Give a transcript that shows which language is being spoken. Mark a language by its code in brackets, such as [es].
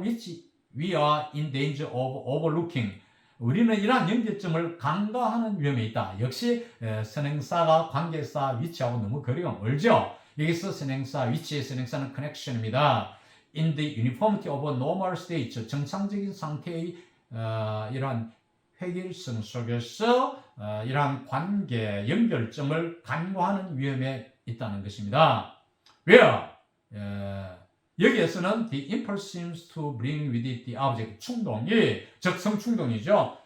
[en] 위치, we are in danger of overlooking. [ko] 우리는 이러한 연결점을 간과하는 위험에 있다. 역시 선행사가 관계사 위치하고 너무 거리가 멀죠. 여기서 선행사 위치의 선행사는 connection입니다. [en] In the uniformity of a normal state, [ko] 정상적인 상태의 이러한 획일성 속에서 이러한 관계 연결점을 간과하는 위험에 있다는 것입니다. [en] Where [ko] 여기에서는 [en] the impulse seems to bring with it the object, [ko] 충동이 적성 충동이죠.